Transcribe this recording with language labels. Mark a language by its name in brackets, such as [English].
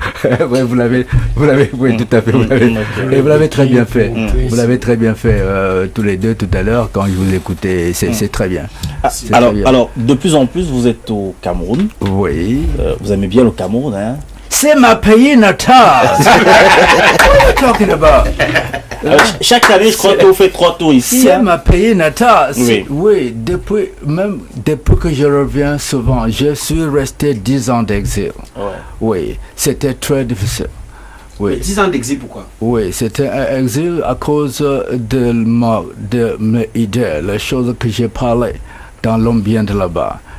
[French] Oui, vous l'avez, tout à fait. Et vous l'avez très bien fait. Vous l'avez très bien fait, tous les deux, tout à l'heure, quand je vous écoutais. C'est très bien. Alors, de plus en plus, vous êtes au Cameroun. Oui. Vous aimez bien le Cameroun, hein? C'est ma pays natale. [English] What are you talking about? [French] Chaque année, je crois que vous faites 3 tours ici. C'est ma pays natale. Oui, depuis que je reviens souvent, je suis resté 10 ans d'exil. Oui, c'était très difficile. Oui. 10 ans d'exil, pourquoi? Oui, c'était un exil à cause de mes idées, les choses que j'ai parlé dans l'ambiance de là-bas.